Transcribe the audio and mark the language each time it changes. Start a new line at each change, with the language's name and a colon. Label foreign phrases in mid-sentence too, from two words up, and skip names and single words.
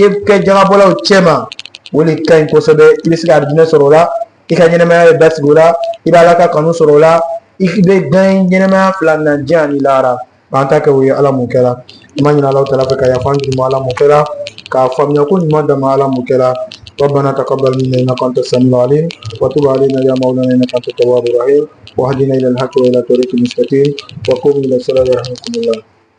Bambara: ye kɛ jagabɔlaw cɛ ma o de ka ɲi kosɛbɛ i bɛ se ka arijinɛ sɔrɔ o la i ka ɲɛnɛmaya bɛ basigi o la i bɛ ala ka kanu sɔrɔ o la i bɛ dan ɲɛnɛmaya fila na diɲɛ ani lahara an ta kɛ o ye ala m'o kɛra an b'a ɲini Alahu Taala fɛ ka yafa an juru ma ala m'o kɛra k'a faamuya ko ɲuman d'a ma ala m'o kɛra
Arabic: ربنا تقبل منا انك انت السميع العليم وتب علينا يا مولانا انك انت التواب الرحيم واهدنا الى الحق والى طريق مستقيم وقوموا الى الصلاه يرحمكم الله